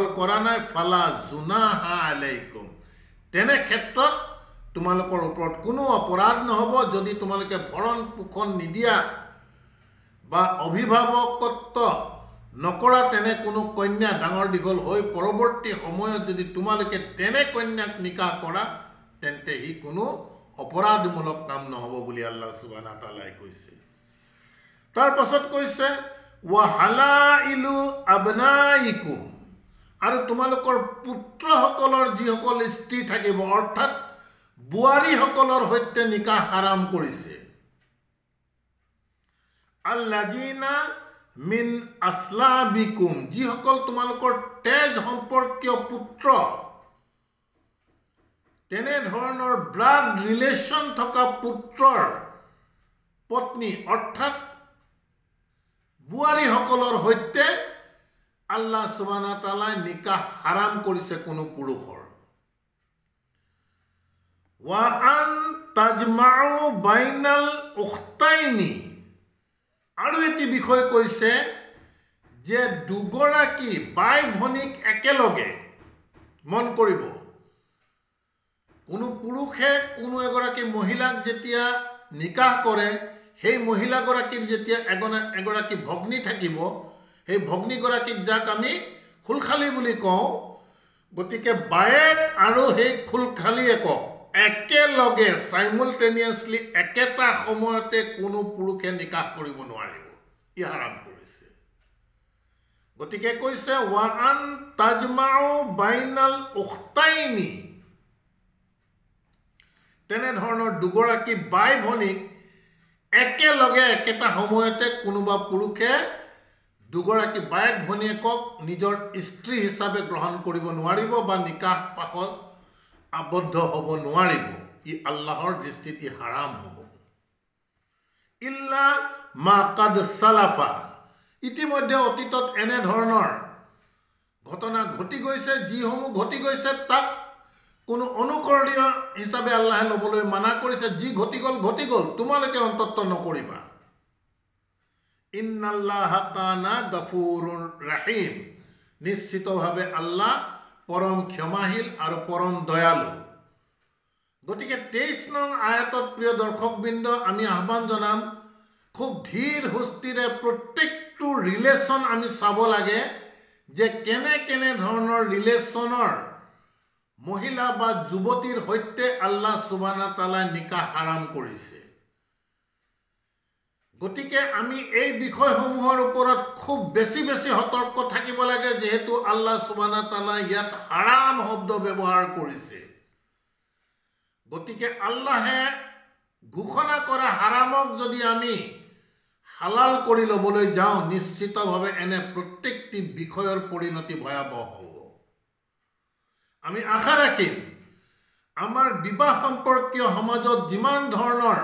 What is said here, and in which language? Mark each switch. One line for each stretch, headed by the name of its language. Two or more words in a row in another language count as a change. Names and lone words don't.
Assamese: কৰা নাই
Arabic: فلا جناح عليكم
Assamese: তেনে ক্ষেত্ৰত তোমালোকৰ ওপৰত কোনো অপৰাধ নহব যদি তোমালোকে ভৰণ পোষণ নিদিয়া বা অভিভাৱকত্ব নকৰা তেনে কোনো কন্যা ডাঙৰ দীঘল হৈ পৰৱৰ্তী সময়ত যদি তোমালোকে তেনে কন্যাক নিকাহ কৰা তেন্তে হি কোনো অপৰাধমূলক কাম নহব বুলি
Arabic: الله سبحانه وتعالى
Assamese: কৈছে তাৰ পাছত কৈছে
Arabic: وحلائل أبنائكم
Assamese: আৰু তোমালোকৰ পুত্ৰসকলৰ যিসকল স্ত্ৰী থাকিব অৰ্থাৎ বোৱাৰীসকলৰ সৈতে নিকাহ হাৰাম কৰিছে
Arabic: الذين من أصلابكم
Assamese: যিসকল তোমালোকৰ তেজ সম্পৰ্কীয় পুত্ৰ তেনে ধৰণৰ
English: blood relation
Assamese: থকা পুত্ৰৰ পত্নী অৰ্থাৎ বোৱাৰীসকলৰ সৈতে
Arabic: الله سبحانه وتعالى
Assamese: নিকাহ হাৰাম কৰিছে কোনো পুৰুষৰ ওয়া
Arabic: أن تجمعوا بين الأختين
Assamese: আৰু এটি বিষয় কৈছে যে দুগৰাকী বাই ভনীক একেলগে মন কৰিব কোনো পুৰুষে কোনো এগৰাকী মহিলাক যেতিয়া নিকাহ কৰে সেই মহিলাগৰাকীৰ যেতিয়া এগৰাকী ভগ্নী থাকিব সেই ভগ্নীগৰাকীক যাক আমি খুলখালী বুলি কওঁ গতিকে বায়েক আৰু সেই খুলখালীয়েকক একেলগে সাইমultaneously একেটা সময়তে কোনো পুৰুষে নিকাহ কৰিব নোৱাৰিব ই হাৰাম কৰিছে গতিকে কৈছে
Arabic: وأن تجمعوا بين الأختين
Assamese: তেনে ধৰণৰ দুগৰাকী বাই ভনীক একেলগে একেটা সময়তে কোনোবা পুৰুষে দুগৰাকী বায়েক ভনীয়েকক নিজৰ স্ত্ৰী হিচাপে গ্ৰহণ কৰিব নোৱাৰিব বা নিকাহ পাশত আবদ্ধ হ'ব নোৱাৰিব ই আল্লাহৰ দৃষ্টিত ই হাৰাম হ'ব
Arabic: إلا ما قد سلف
Assamese: ইতিমধ্যে অতীতত এনে ধৰণৰ ঘটনা ঘটি গৈছে যিসমূহ ঘটি গৈছে তাক কোনো অনুকৰণীয় হিচাপে আল্লাহে ল'বলৈ মানা কৰিছে যি ঘটি গ'ল তোমালোকে অন্তত নকৰিবা
Arabic: إن الله كان غفورا رحيما
Assamese: নিশ্চিতভাৱে আল্লাহ পৰম ক্ষমাশীল আৰু পৰম দয়ালু গতিকে 23 নং আয়াতত প্ৰিয় দৰ্শকবৃন্দ আমি আহ্বান জনাম খুব ধীৰ হুস্তিৰে প্ৰত্যেকটো ৰিলেশ্যন আমি চাব লাগে যে কেনে ধৰণৰ ৰিলেশ্যনৰ মহিলা বা যুৱতীৰ সৈতে
Arabic: الله سبحانه وتعالى
Assamese: নিকাহ হাৰাম কৰিছে গতিকে আমি এই বিষয়সমূহৰ ওপৰত খুব বেছি সতৰ্ক থাকিব লাগে যেহেতু
Arabic: الله سبحانه وتعالى
Assamese: ইয়াত হাৰাম শব্দ ব্যৱহাৰ কৰিছে গতিকে আল্লাহে ঘোষণা কৰা হাৰামক যদি আমি হালাল কৰি ল'বলৈ যাওঁ নিশ্চিতভাৱে এনে প্ৰত্যেকটি বিষয়ৰ পৰিণতি ভয়াবহ হ'ব আমি আশা ৰাখিম আমাৰ বিবাহ সম্পৰ্কীয় সমাজত যিমান ধৰণৰ